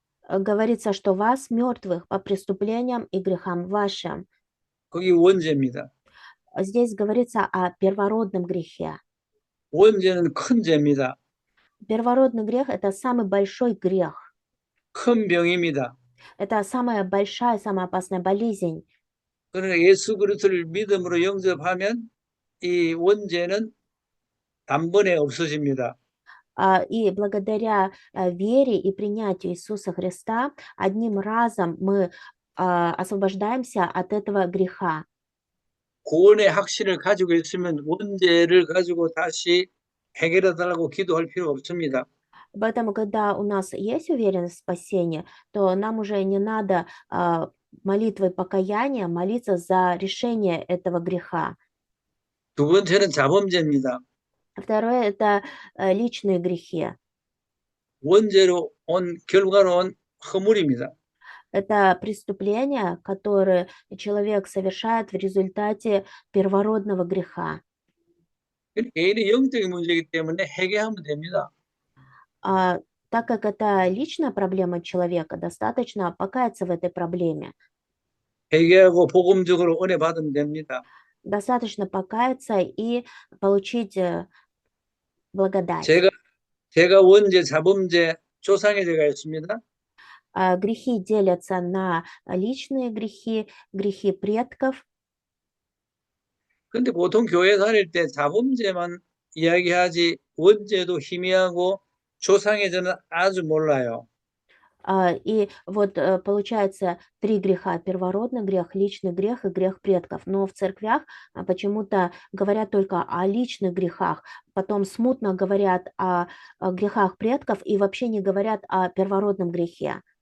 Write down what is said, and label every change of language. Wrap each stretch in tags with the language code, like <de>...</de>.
<ru>Говорится, что вас, мертвых, по преступлениям и грехам вашим.</ru> <ko>거기 원죄입니다.</ko> <ru>Здесь говорится о первородном грехе.</ru> <ko>원죄는 큰 죄입니다.</ko> <ru>Первородный грех– это самый большой грех.</ru> <ko>큰 병입니다.</ko> <ru>Это самая большая, самая опасная болезнь.</ru> <ko>그러나 예수 그리스도를 믿음으로 영접하면 이 원죄는 단번에 없어집니다.</ko> <ru>И благодаря вере и принятию Иисуса Христа одним разом мы освобождаемся от этого греха.</ru> <ko>구원의 확신을 가지고 있으면 원죄를 가지고 다시 해결해 달라고 기도할 필요 없습니다.</ko> <ru>Поэтому, когда у нас есть уверенность в спасении, то нам уже не надо молитвой покаяния молиться за решение этого греха.</ru> <ko>두 번째는 자범죄입니다.</ko> <ru>Второе– это личные грехи.</ru> <ko>원죄로 온 결과로 온 허물입니다.</ko> <ru>Это преступления, которые человек совершает в результате первородного греха.</ru> <ko>개인의 영적인 문제이기 때문에 해결하면 됩니다.</ko> <ru>А так как это личная проблема человека, достаточно покаяться в этой проблеме.</ru> <ko>회개하고 복음적으로 은혜 받으면 됩니다.</ko> <ru>Достаточно покаяться и получить благодать.</ru> <ko>제가 원죄, 자범죄, 조상의 죄가 있습니다.</ko> <ru>Грехи делятся на личные грехи, грехи предков.</ru> <ko>근데 보통 교회 다닐 때 자범죄만 이야기하지 원죄도 희미하고 조상의 죄는 아주 몰라요.</ko> <ru>И вот получается 3 греха: первородный грех, личный грех и грех предков. Но в церквях почему-то говорят только о личных грехах, потом смутно говорят о грехах предков и вообще не говорят о первородном грехе.</ru>